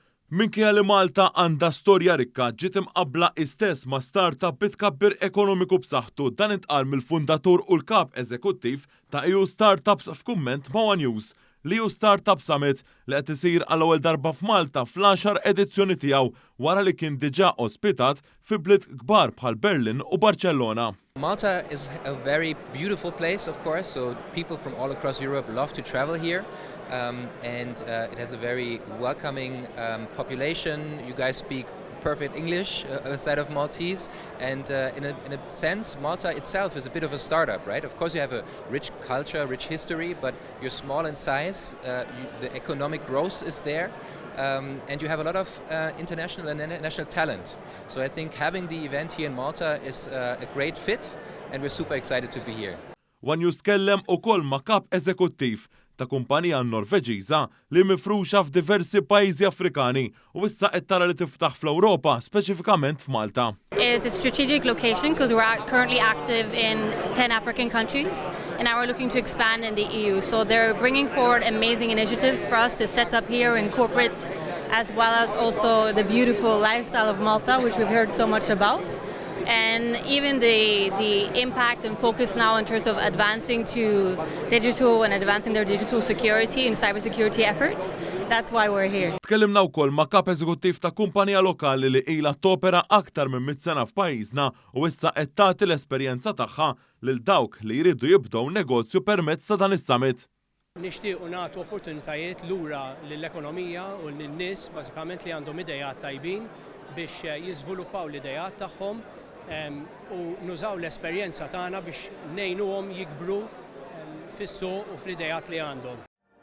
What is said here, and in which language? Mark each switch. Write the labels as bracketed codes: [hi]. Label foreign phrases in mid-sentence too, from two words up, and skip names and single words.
[mt] Minkejja li Malta għandha storja rikka ġiet imqabbla stess ma' startup bit-tkabbir ekonomiku b'saħħtu dan intqal mill-fundatur u l-Kap Eżekuttiv ta' EU Startups f'kumment ma' News li EU Startup Summit li qed isir għall-ewwel darba f'Malta fl-għaxar edizzjoni tiegħu wara li kien diġà ospitat fi bliet kbar bħal Barranin u Barċellona. [en] Malta is a very beautiful place, of course, so people from all across Europe love to travel here. It has a very welcoming population. You guys speak perfect English aside of Maltese, and in a sense, Malta itself is a bit of a startup, right? Of course, you have a rich culture, rich history, but you're small in size. The economic growth is there, and you have a lot of international and national talent. So I think having the event here in Malta is a great fit, and we're super excited to be here. [mt] News kellem ukoll ma' Kap Eżekuttiv ta' kumpanija Norveġiża li mifruxa f'diversi pajjiżi Afrikani u issa qed tara li tiftaħ fl-Ewropa, speċifikament f'Malta. [en] It's a strategic location because we're currently active in 10 African countries and now we're looking to expand in the EU. So they're bringing forward amazing initiatives for us to set up here in corporate, as well as also the beautiful lifestyle of Malta, which we've heard so much about. And even the impact and focus now in terms of advancing to digital and advancing their digital security and cybersecurity efforts. That's why we're here. [mt] Tkellimna wkoll ma' Kap Eżekuttiv ta' kumpanija lokali li ilha topera aktar minn 100 sena f'pajjiżna u issa qed tagħti l-esperjenza tagħha lil dawk li jridu jibdew negozju permezz ta' dan is-summit. Nixtiequ nagħtu opportunitajiet lura lill-ekonomija u lin-nies bażikament li għandhom idejat tajbin biex jiżviluppaw l-idejat tagħhom u nużaw l-esperjenza tagħna biex ngħinuhom jikbru fis-suq u fl-idejat li għandhom.